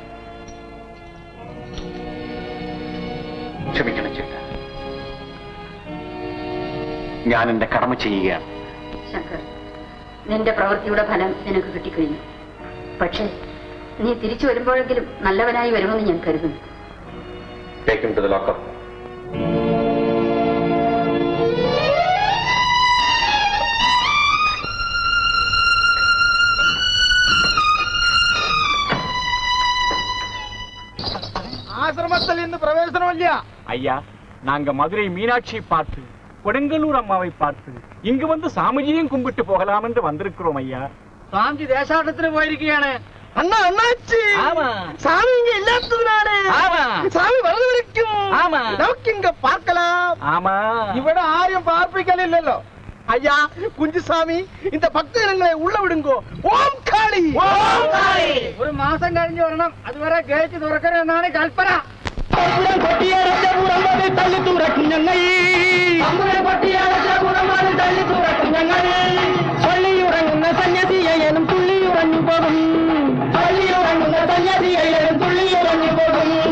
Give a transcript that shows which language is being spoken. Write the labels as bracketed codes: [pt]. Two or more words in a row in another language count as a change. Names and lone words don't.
[ml] ക്ഷമിക്കണം ചേട്ടാ, ഞാൻ എന്റെ കടമ ചെയ്യുകയാണ്. ശങ്കർ, നിന്റെ പ്രവൃത്തിയുടെ ഫലം നിനക്ക് കിട്ടിക്കഴിഞ്ഞു. പക്ഷേ നീ തിരിച്ചു വരുമ്പോഴെങ്കിലും നല്ലവനായി വരുമെന്ന് ഞാൻ കരുതുന്നു. [en] Take him to the locker. [ta] ஆசிரமத்தில் இருந்து பிரவேசனம் இல்லையா? ஐயா, நாங்க மதுரை மீனாட்சி பார்த்து கொடுங்கலூர் அம்மாவை பார்த்து இங்கு வந்து சாமிஜியும் கும்பிட்டு போகலாம் என்று வந்திருக்கிறோம் ஐயா. சாமி தேசாட்டத்துல போயிருக்கியான அண்ணா அண்ணாச்சி. ஆமா. சாமி இங்க இல்லாததுனாலே. ஆமா. சாமி வரது வரைக்கும். ஆமா. நமக்கு இங்க பார்க்கலாம். ஆமா. [ml] ഇവിടെ ആരും പാർപ്പിക്കലില്ലല്ലോ. [ta] ஐயா, குஞ்சுசாமி, இந்த பக்தர்களை உள்ள விடுங்கோ. ஓம் காளி. ஓம் காளி. ஒரு மாசம் [ml] കഴിഞ്ഞ് വരണം. അതുവരെ ഗേറ്റ് തുറക്കരുതെന്നാണ് കൽപ്പന. തള്ളി തുറക്കും ഞങ്ങൾ. പള്ളിയുറങ്ങുന്ന സന്യാസിയായാലും തുള്ളിയുറഞ്ഞു പോകും. പള്ളിയുറങ്ങുന്ന സന്യാസിയായാലും തുള്ളിയുറഞ്ഞു പോകും.